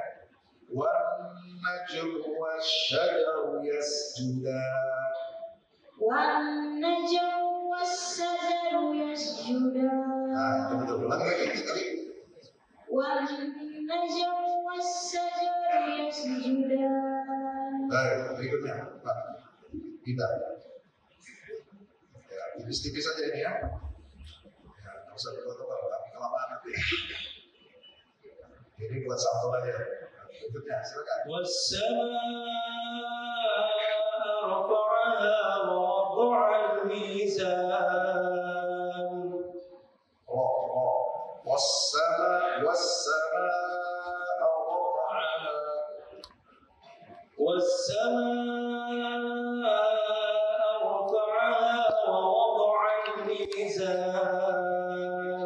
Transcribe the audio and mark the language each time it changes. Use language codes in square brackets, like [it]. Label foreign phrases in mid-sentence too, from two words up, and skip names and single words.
[ar] والنجم والشجر يسجدان. والنجم والشجر يسجدان. [id] Nah, betul. Ulang lagi tadi. [ar] والنجم والشجر يسجدان. [id] Baik, berikutnya, Pak. Kita. Ya, tipis-tipis saja ini ya. Ya, nggak usah tebal-tebal, tapi kelamaan nanti. Ini buat sampel aja. Berikutnya, silakan. [ar] والسماء رفعها ووضع الميزان والسماء رفعها. والسماء رفعها ووضع الميزان